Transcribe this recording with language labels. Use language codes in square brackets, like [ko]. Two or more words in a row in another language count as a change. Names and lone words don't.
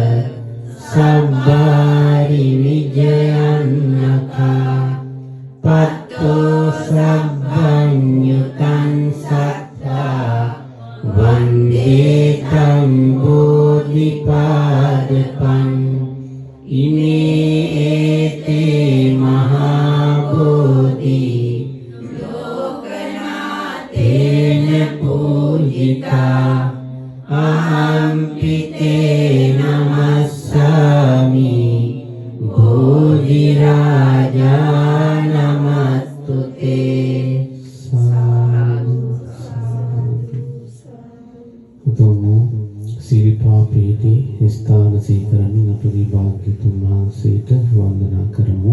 [pi] සබ්බාරි විජයන්නකා පත්තෝ සබ්බඤ්ඤුතං සත්තා වන්දේතං බෝධිපාදපං ඉමේ ඒතේ මහා බෝධි ලෝකනාතේන පූජිතා අහම්පිතේ නමස්සාමි බෝධි රාජා නමස්තුතේ [si] සාදු උතුම් සිරිපා පීඨි ස්ථාන සීකරමින් අපගේ භාග්‍යතුන් වහන්සේට වන්දනා කරමු.